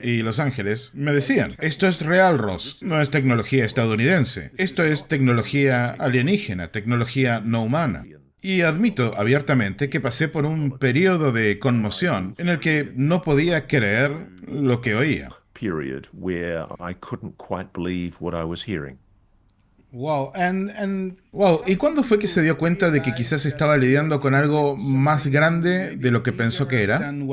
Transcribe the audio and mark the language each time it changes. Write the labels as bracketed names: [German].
[Spanish] y Los Ángeles, me decían, esto es real, Ross, no es tecnología estadounidense. Esto es tecnología alienígena, tecnología no humana. Y admito abiertamente que pasé por un periodo de conmoción en el que no podía creer lo que oía. [English] Period where I couldn't quite believe what I was hearing. [Spanish] Wow, ¿y cuándo fue que se dio cuenta de que quizás estaba lidiando con algo más grande de lo que pensó que era?